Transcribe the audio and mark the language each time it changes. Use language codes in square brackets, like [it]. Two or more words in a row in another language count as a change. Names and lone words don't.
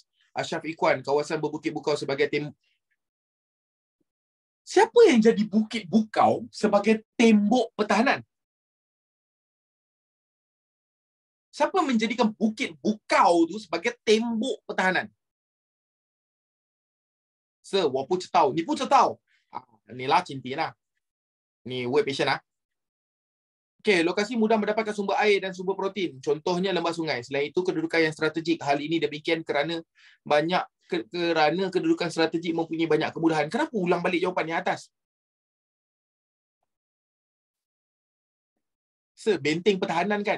[ms] Ashraf Ikhwan, kawasan berbukit bukau sebagai Siapa yang jadi bukit bukau sebagai tembok pertahanan? Siapa menjadikan bukit bukau tu sebagai tembok pertahanan? Sir, [zh] 我不知道，你不知道。你拉紧点啦，你 [en] wait patient [zh] lah. [ms] Okey, lokasi mudah mendapatkan sumber air dan sumber protein. Contohnya lembah sungai. Selain itu, kedudukan yang strategik. Hal ini demikian kerana kedudukan strategik mempunyai banyak kemudahan. Kenapa ulang balik jawapan yang atas? Sir, benteng pertahanan kan?